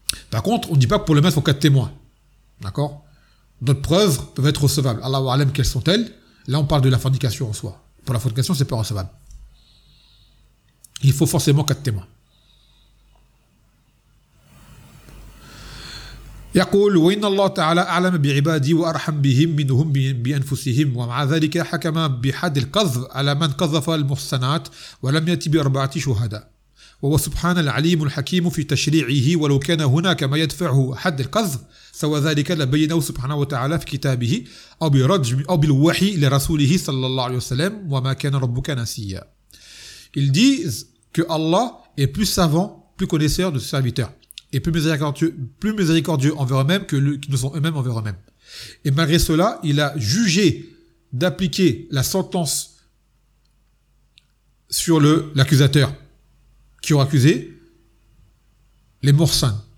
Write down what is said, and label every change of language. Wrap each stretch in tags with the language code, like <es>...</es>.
<fr>Par contre, on ne dit pas que pour le meurtre, il faut 4 témoins. D'accord ? D'autres preuves peuvent être recevables. Allah a'lam, quelles sont-elles ? Là, on parle de la fornication en soi. Pour la fornication, ce n'est pas recevable. Il faut forcément 4 témoins.</fr> <ar>يقول وإن الله تعالى أعلم بعبادي وأرحم بهم منهم بأنفسهم ومع ذلك حكم بحد القذف على من قذف المحصنات ولم يأتي بأربعة شهداء وهو سبحان العليم الحكيم في تشريعه ولو كان هناك ما يدفعه حد القذف سوى ذلك لبينه سبحانه وتعالى في كتابه أو برجم أو بالوحي لرسوله صلى الله عليه وسلم وما كان ربك ناسيا.</ar> <fr>Ils disent que Allah est plus savant, plus connaisseur de ses serviteurs. Et plus miséricordieux envers eux-mêmes que qui ne sont eux-mêmes envers eux-mêmes. Et malgré cela, il a jugé d'appliquer la sentence sur l'accusateur qui aura accusé les Mursan.</fr>